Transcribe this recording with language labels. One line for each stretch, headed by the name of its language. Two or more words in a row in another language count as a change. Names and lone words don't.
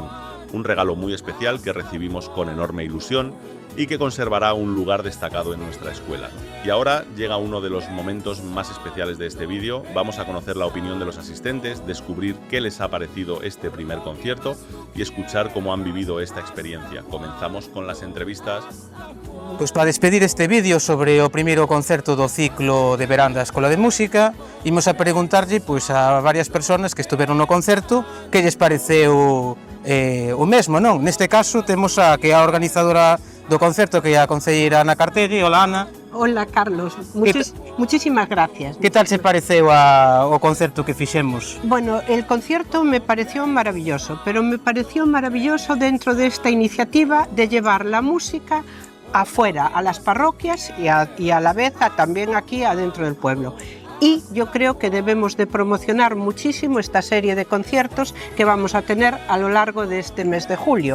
Spanish: Un regalo muy especial que recibimos con enorme ilusión y que conservará un lugar destacado en nuestra escuela. Y ahora llega uno de los momentos más especiales de este vídeo. Vamos a conocer la opinión de los asistentes, descubrir qué les ha parecido este primer concierto y escuchar cómo han vivido esta experiencia. Comenzamos con las entrevistas.
Galician: Pois para despedir este vídeo sobre o primeiro concerto do ciclo de verán da Escola de Música, imos a preguntarlle pois a varias persoas que estuveron no concerto que lles pareceu o mesmo, non? Neste caso temos a que é a organizadora do concerto, que é a concelleira Ana Cartegui. Hola, Ana.
Spanish: Hola, Carlos. Muchísimas gracias.
Galician: Que tal se pareceu o concerto que fixemos?
Spanish: Bueno, el concierto me pareció maravilloso, pero me pareció maravilloso dentro de esta iniciativa de llevar la música afuera, a las parroquias y a la vez también aquí adentro del pueblo. Y yo creo que debemos de promocionar muchísimo esta serie de conciertos que vamos a tener a lo largo de este mes de julio.